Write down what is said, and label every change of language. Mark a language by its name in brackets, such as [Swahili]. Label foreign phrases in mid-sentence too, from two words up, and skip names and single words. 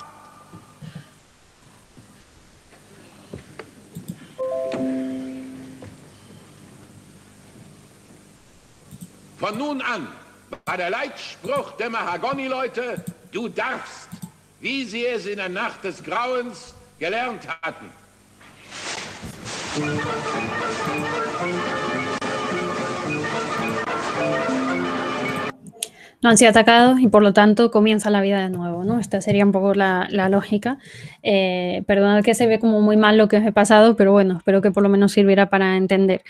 [German] Von nun an war der Leitspruch der Mahagoni-Leute: Du darfst, wie sie es in der Nacht des Grauens gelernt hatten. [Spanish] No han sido atacados y por lo tanto comienza la vida de nuevo, ¿no? Esta sería un poco la lógica. Perdonad que se ve como muy mal lo que os he pasado, pero bueno, espero que por lo menos sirviera para entender.